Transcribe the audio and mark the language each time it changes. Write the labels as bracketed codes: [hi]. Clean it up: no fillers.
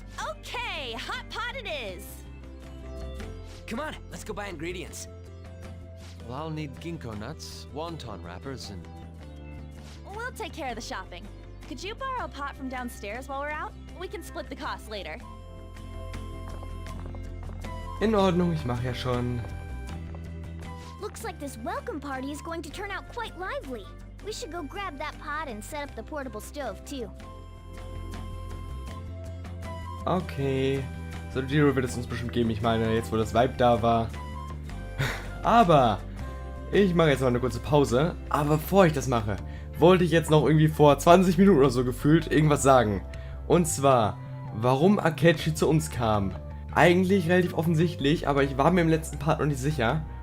[en] Okay, hot pot it is. Come on, let's go buy ingredients. Well, I'll need ginkgo nuts, wonton wrappers, and... We'll take care of the shopping. Could you borrow a pot from downstairs while we're out? We can split the cost later. [de] In Ordnung, ich mache ja schon. [en] Looks like this welcome party is going to turn out quite lively. We should go grab that pot and set up the portable stove, too. Okay. [de] So, Giro wird es uns bestimmt geben. Ich meine, jetzt wo das Vibe da war. Aber ich mache jetzt mal eine kurze Pause. Aber bevor ich das mache, wollte ich jetzt noch irgendwie vor 20 Minuten oder so gefühlt irgendwas sagen. Und zwar, warum Akechi zu uns kam. Eigentlich relativ offensichtlich, aber ich war mir im letzten Part noch nicht sicher.